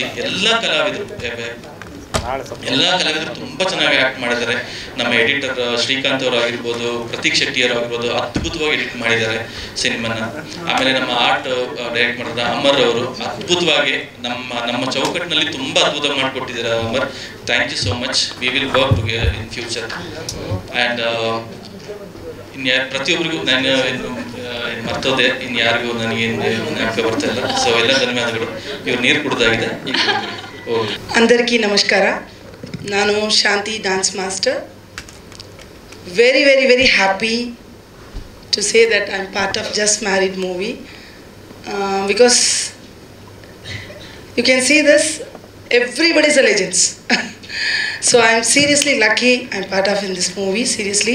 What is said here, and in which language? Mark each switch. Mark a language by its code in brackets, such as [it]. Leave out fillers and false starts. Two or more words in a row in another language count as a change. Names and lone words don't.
[kn] ಎಲ್ಲ ಕಲಾವಿದರು ತುಂಬ ಚೆನ್ನಾಗಿ ಆ್ಯಕ್ಟ್ ಮಾಡಿದ್ದಾರೆ. ನಮ್ಮ ಎಡಿಟರ್ ಶ್ರೀಕಾಂತ್ ಅವರು ಆಗಿರ್ಬೋದು, ಪ್ರತೀಕ್ ಶೆಟ್ಟಿ ಅವರು ಆಗಿರ್ಬೋದು, ಅದ್ಭುತವಾಗಿ ಎಡಿಟ್ ಮಾಡಿದ್ದಾರೆ ಸಿನಿಮಾನ. ಆಮೇಲೆ ನಮ್ಮ [en] art direct [kn] ಮಾಡಿದ ಅಮರ್ ಅವರು ಅದ್ಭುತವಾಗಿ ನಮ್ಮ ಚೌಕಟ್ಟಿನಲ್ಲಿ ತುಂಬ ಅದ್ಭುತ ಮಾಡಿಕೊಟ್ಟಿದ್ದಾರೆ. ಅಮರ್, [en] Thank you so much. We will work together in future. [kn] ಆ್ಯಂಡ್ ಪ್ರತಿಯೊಬ್ಬರಿಗೂ ನಾನು ಮರ್ತೋದೆ, ಇನ್ಯಾರಿಗೂ ನನಗೇನು ಜ್ಞಾಪಕ ಬರ್ತಾ ಇಲ್ಲ. ಸೊ ಎಲ್ಲ ಧನ್ಯವಾದಗಳು. ಇವ್ರು ನೀರು ಕುಡ್ದಾಗಿದೆ. [te] అందరికీ నమస్కార. [kn] ನಾನು ಶಾಂತಿ [en] dance master. Very, very, very happy to say that I'm part of Just Married movie because you can see this, everybody's a legends. So I'm seriously lucky I'm part of in this movie, seriously.